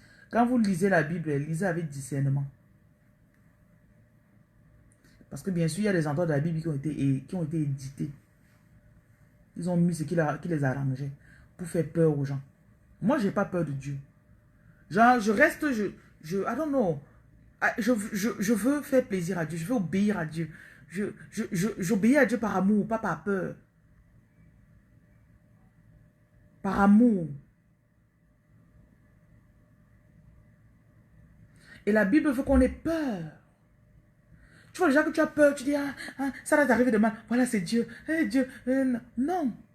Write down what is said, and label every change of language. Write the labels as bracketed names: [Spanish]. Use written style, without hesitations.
[French] Quand vous lisez la Bible, lisez avec discernement. Parce que bien sûr, il y a des endroits de la Bible qui ont été édités. Ils ont mis ce qui les arrangeait pour faire peur aux gens. Moi, je n'ai pas peur de Dieu. Genre, je reste, [English] I don't know. [French] Je veux faire plaisir à Dieu. Je veux obéir à Dieu. J'obéis à Dieu par amour, pas par peur. Par amour. Et la Bible veut qu'on ait peur. Tu vois déjà que tu as peur, tu dis, ça va t'arriver demain. Voilà, c'est Dieu. Dieu. Non.